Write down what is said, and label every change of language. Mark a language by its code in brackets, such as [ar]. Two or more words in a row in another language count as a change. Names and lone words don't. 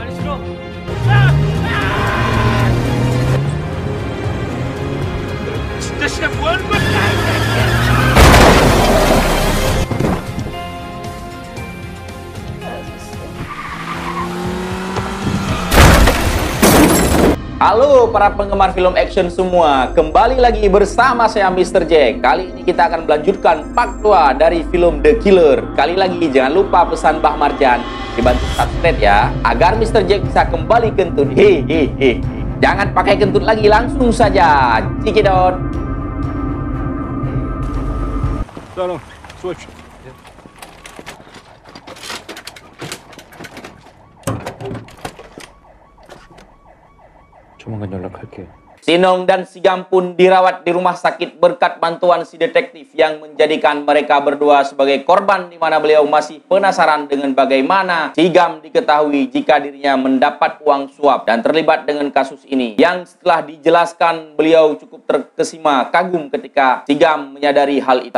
[ko] 진짜 씨가 뭐 하는 거야? [id] Halo para penggemar film action semua, kembali lagi bersama saya Mr. Jack. Kali ini kita akan melanjutkan part 2 dari film The Killer. Kali lagi jangan lupa pesan Mbah Marjan dibantu subscribe ya, agar Mr. Jack bisa kembali kentut. Hehehe. Jangan pakai kentut lagi, langsung saja. Cikidot. Tolong, switch. [ko] 조만간 연락할게. [id] Sinong dan Sigam pun dirawat di rumah sakit berkat bantuan si detektif yang menjadikan mereka berdua sebagai korban, di mana beliau masih penasaran dengan bagaimana Sigam diketahui jika dirinya mendapat uang suap dan terlibat dengan kasus ini. Yang setelah dijelaskan, beliau cukup terkesima kagum ketika Sigam menyadari hal itu.